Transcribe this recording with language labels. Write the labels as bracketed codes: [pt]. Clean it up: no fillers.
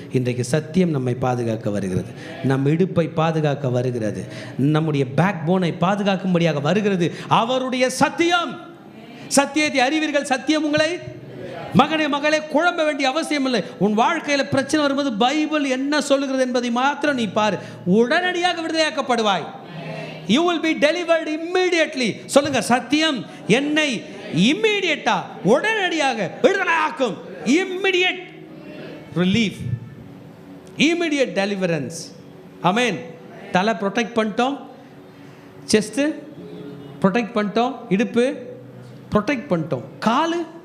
[ta] இன்றைக்கு சத்தியம் நம்மை பாதுகாக்க வருகிறது, நம் இடுப்பை பாதுகாக்க வருகிறது, நம்முடைய பேக் போனை பாதுகாக்கும்படியாக வருகிறது அவருடைய சத்தியம். சத்தியத்தை அறிவீர்கள், சத்தியம் உங்களை, மகனே மகளே, குழம்ப வேண்டிய அவசியம் இல்லை. உன் வாழ்க்கையில் பிரச்சனை வரும்போது பைபிள் என்ன சொல்லுகிறது என்பதை மாத்திரம் நீ பாரு, உடனடியாக விடுதலையாக்கப்படுவாய். [en] You will be delivered immediately. [ta] சொல்லுங்க, சத்தியம் என்னை இம்மீடியட்டா, உடனடியாக விடுதலையாக்கும். [en] Immediate relief, immediate deliverance. Amen. [ta] தலை ப்ரொடெக்ட் பண்ணிட்டோம், செஸ்ட் ப்ரொடெக்ட் பண்ணிட்டோம், இடுப்பு ப்ரொடெக்ட் பண்ணிட்டோம், காலு.